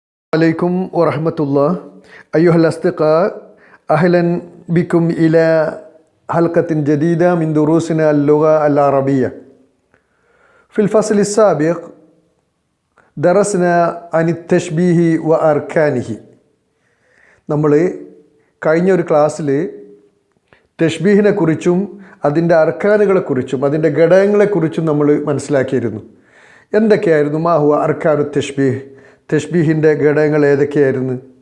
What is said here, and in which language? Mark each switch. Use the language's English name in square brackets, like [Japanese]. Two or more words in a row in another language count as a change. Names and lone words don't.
[Arabic] عليكم ورحمة الله أيها الأصدقاء أهلا بكم إلى حلقة جديدة من دروسنا اللغة العربية. في الفصل السابق درسنا عن التشبيه وأركانه. [Malayalam] നമ്മൾ കഴിഞ്ഞൊരു ക്ലാസ്സിൽ തശ്ബീഹിനെ കുറിച്ചും അതിൻ്റെ അർക്കാനുകളെക്കുറിച്ചും അതിൻ്റെ ഘടകങ്ങളെക്കുറിച്ചും നമ്മൾ മനസ്സിലാക്കിയിരുന്നു. എന്തൊക്കെയായിരുന്നു [Arabic] ما هو أركان تشبيه, [Malayalam] തശ്ബീഹിൻ്റെ ഘടകങ്ങൾ ഏതൊക്കെയായിരുന്നു?